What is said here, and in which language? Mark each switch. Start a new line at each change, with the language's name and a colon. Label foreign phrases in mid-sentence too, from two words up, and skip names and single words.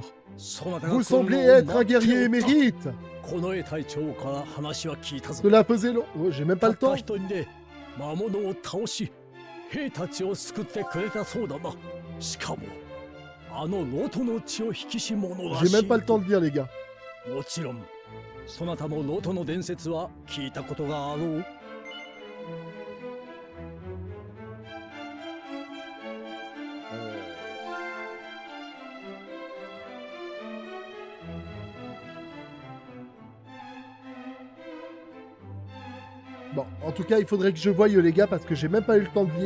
French: Vous semblez être un guerrier émérite. Cela faisait long. Oh, j'ai même pas le temps.
Japanese: 兵たちを救ってくれたそうだな。しかもあのロトの血を引きし者らしい。
French: J'ai même pas le temps de lire, les gars.
Japanese: もちろんそなたもロトの伝説は聞いたことがあろう。
French: Bon, en tout cas, il faudrait que je voie, les gars, parce que j'ai même pas eu le temps de lire.